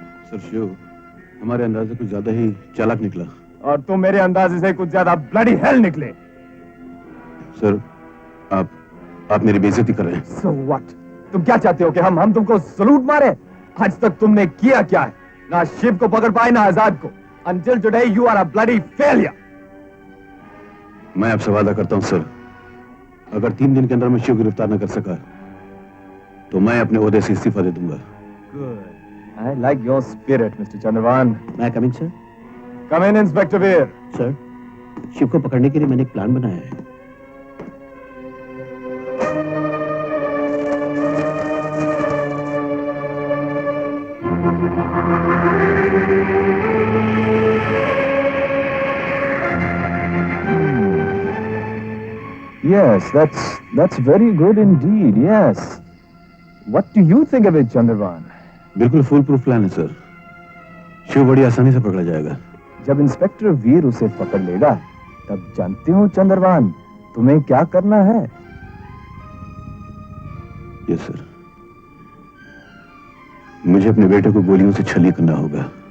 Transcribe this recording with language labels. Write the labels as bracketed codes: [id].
[hi] Sir Shiv हमारे अंदाजे कुछ ज्यादा ही चालाक निकला। और तुम मेरे अंदाजे से कुछ ज्यादा [en] bloody hell [hi] निकले। सर आप मेरी बेइज्जती कर रहे हैं। [en] So what? [hi] तुम क्या चाहते हो कि हम तुमको सलूट मारे? आज तक तुमने किया क्या है? ना शिव को पकड़ पाए ना आजाद को। [en] Until today you are a bloody failure. [hi] मैं आपसे वादा करता हूं सर, अगर 3 दिन के अंदर मैं शिव गिरफ्तार न कर सका तो मैं अपने ओहदे से इस्तीफा दे दूंगा। [en] Good. I like your spirit, Mr. Chandrabhan. मैं come in sir. Come in, Inspector Veer. [hi] Sir Shiv को पकड़ने के लिए मैंने एक प्लान बनाया है। [en] Yes, that's very good indeed. Yes. What do you think of it, Chandrabhan? [hi] बिल्कुल [en] foolproof plan [hi] है सर। शिव बड़ी आसानी से पकड़ा जाएगा। जब इंस्पेक्टर वीर उसे पकड़ लेगा तब जानते हो चंद्रभान तुम्हें क्या करना है। [en] yes [hi] सर, मुझे अपने बेटे को गोलियों से छली करना होगा।